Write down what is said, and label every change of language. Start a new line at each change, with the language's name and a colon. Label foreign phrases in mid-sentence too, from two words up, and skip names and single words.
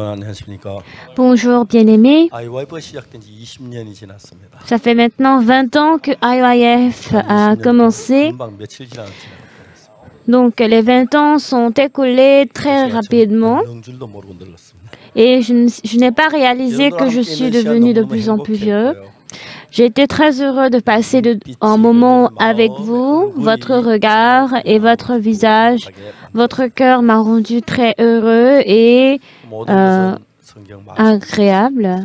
Korean: 안녕하십니까.
French: Bonjour bien-aimés,
Korean: IYF가 시작된 지 20년이 지났습니다.
French: ça fait maintenant 20 ans que IYF a commencé,
Korean: 금방 며칠 지났습니다.
French: donc les 20 ans sont écoulés très rapidement
Korean: 늙는 줄도 모르고 늙었습니다.
French: et je n'ai pas réalisé que je suis devenu de plus en plus vieux. J'ai été très heureux de passer un moment avec vous, votre regard et votre visage. Votre cœur m'a rendu très heureux et agréable.